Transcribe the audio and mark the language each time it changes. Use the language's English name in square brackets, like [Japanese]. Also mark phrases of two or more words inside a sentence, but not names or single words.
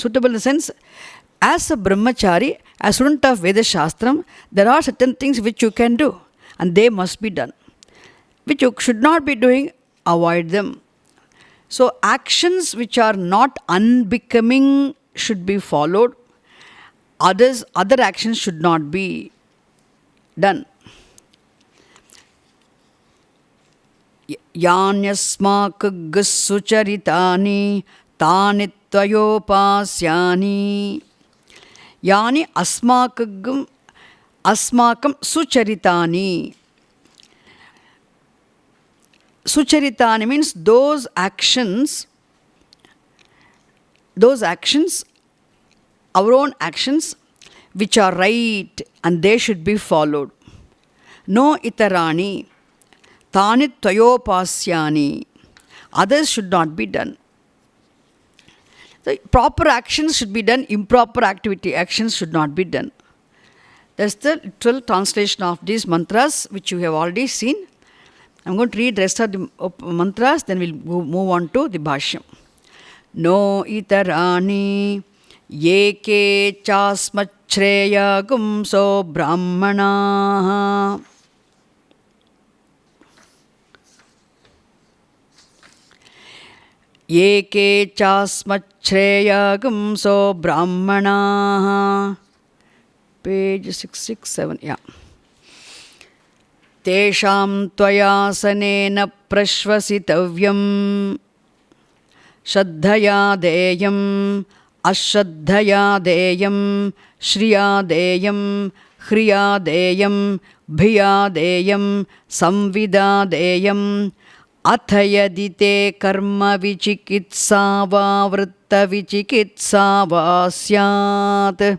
[English] Suitable in the sense, as a brahmachari, as a student of Veda Shastram, there are certain things which you can do, and they must be done. Which you should not be doing, avoid them. So actions which are not unbecoming should be followed. Other actions should not be done. [Sanskrit] यान्यस्माकं सुचरितानि तानि त्वयोपास्यानि. यानि अस्माकं सुचरितानि. [English] Sucharitani means those actions, our own actions, which are right and they should be followed. [Sanskrit] नो इतराणि, तानि त्वयोपास्यानि. [English] Others should not be done. The proper actions should be done, improper actions should not be done. That's the literal translation of these mantras, which you have already seen. I'm going to read the rest of the mantras, then we'll move on to the bhashyam. [Sanskrit] नो इतराणि ये के चास्मच्छ्रेयांसो ब्राह्मणाः. ये के चास्मच्छ्रेयांसो ब्राह्मणाः. [English] Page 667, yeah. [Sanskrit] तेषां त्वयासनेन प्रश्वसितव्यम् श्रद्धया देयम् अश्रद्धया देयम् श्रिया देयम् ह्रिया देयम् भिया देयम् संविदा देयम् अथ यदि ते कर्म विचिकित्सा वा वृत्त विचिकित्सा वा स्यात्.